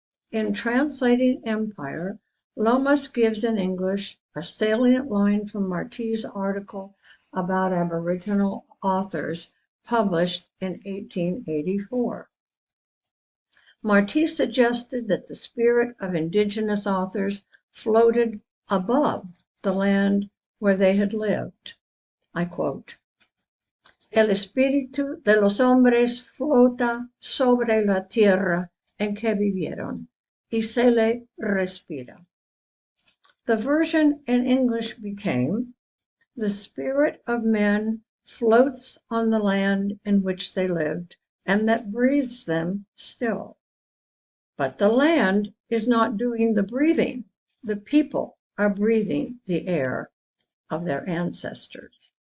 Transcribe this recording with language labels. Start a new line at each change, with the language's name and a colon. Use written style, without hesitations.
English: In Translating Empire, Lomas gives in English a salient line from Martí's article about Aboriginal authors published in 1884. Martí suggested that the spirit of indigenous authors floated above the land where they had lived. I quote,
Spanish: "El espíritu de los hombres flota sobre la tierra en que vivieron, y se le respira."
English: The version in English became, "The spirit of men floats on the land in which they lived, and that breathes them still. But the land is not doing the breathing. The people are breathing the air of their ancestors."